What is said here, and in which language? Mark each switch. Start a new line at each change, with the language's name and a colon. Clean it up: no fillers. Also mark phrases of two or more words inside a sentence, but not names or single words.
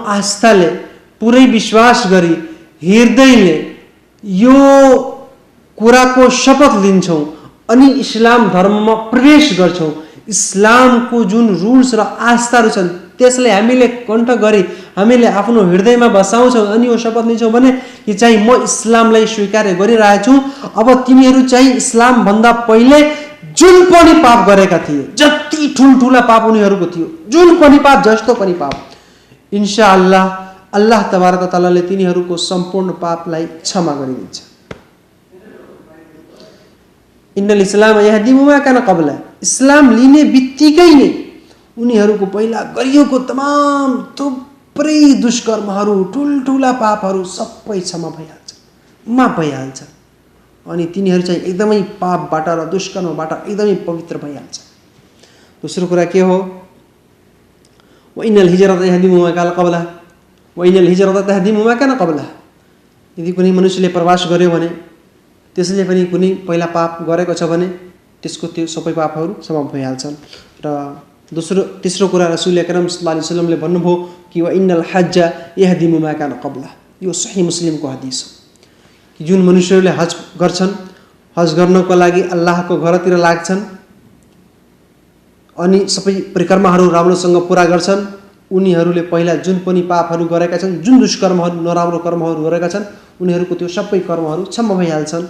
Nepali: आस्थाले, पुरै विश्वास गरी, हृदयले यो कुराको शपथ लिन्छौँ अनि इस्लाम धर्ममा प्रवेश गर्छौँ, इस्लामको जुन रुल्स र आस्थाहरू छन् त्यसलाई हामीले कण्ठ गरी हामीले आफ्नो हृदयमा बसाउँछौँ अनि यो शपथ लिन्छौँ भने कि चाहिँ म इस्लामलाई स्वीकार गरिरहेछु। अब तिमीहरू चाहिँ इस्लाम भन्दा पहिले जुन पनि पाप गरेका थिए, जति ठुलठुला पाप उनीहरूको थियो, जुन पनि पाप, जस्तो पनि पाप,
Arabic: إن شاء الله الله تبارك وتعالى
Nepali: तिनीहरूको सम्पूर्ण पापलाई क्षमा गरिदिन्छ।
Arabic: إن الإسلام يهدم ما كان قبله,
Nepali: इस्लाम लिने बित्तिकै नै उनीहरूको पहिला गरिएको तमाम थुप्रै दुष्कर्महरू, ठुलठुला पापहरू सबै क्षमा भइहाल्छ, माफ भइहाल्छ अनि तिनीहरू चाहिँ एकदमै पापबाट र दुष्कर्मबाट एकदमै पवित्र भइहाल्छ। दोस्रो कुरा के हो?
Arabic: وإن الهجرة يهدم ما كان قبله وإن الهجرة تهدم ما كان قبله.
Nepali: यदि कुनै मनुष्यले प्रवास गर्यो भने त्यसले पनि कुनै पहिला पाप गरेको छ भने त्यसको त्यो सबै पापहरू समाप्त भइहाल्छन्। र तेस्रो कुरा
Arabic: رسول أكرم صلى الله عليه وسلم
Nepali: भन्नुभयो कि
Arabic: وإن الحج يهدم ما كان قبله.
Nepali: यो सही मुस्लिमको हदीस हो कि जुन मनुष्यहरूले हज गर्छन्, हज गर्नको लागि अल्लाहको घरतिर लाग्छन् अनि सबै परिक्रमाहरू राम्रोसँग पुरा गर्छन्, उनीहरूले पहिला जुन पनि पापहरू गरेका छन्, जुन दुष्कर्महरू, नराम्रो कर्महरू गरेका छन्, उनीहरूको त्यो सबै कर्महरू क्षमा भइहाल्छन्।